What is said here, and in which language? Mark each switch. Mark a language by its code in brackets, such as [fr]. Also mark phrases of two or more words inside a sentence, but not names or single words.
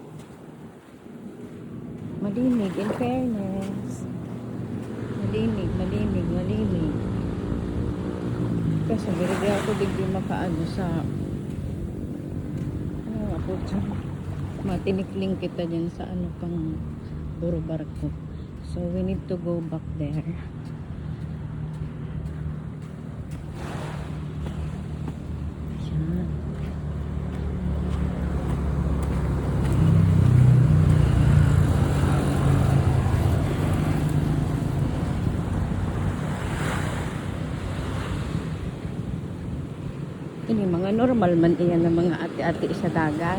[tl] Malinig, [en] in fairness. [tl] Malinig. Kasi hindi ako bigla makaano sa ako dyan. [bik] Matinikling kita dyan sa pang puro barko. [en] So we need to go back there. [tl] Yan. [bik] Ini mga normal man iyan ng mga ati-ati sa dagat.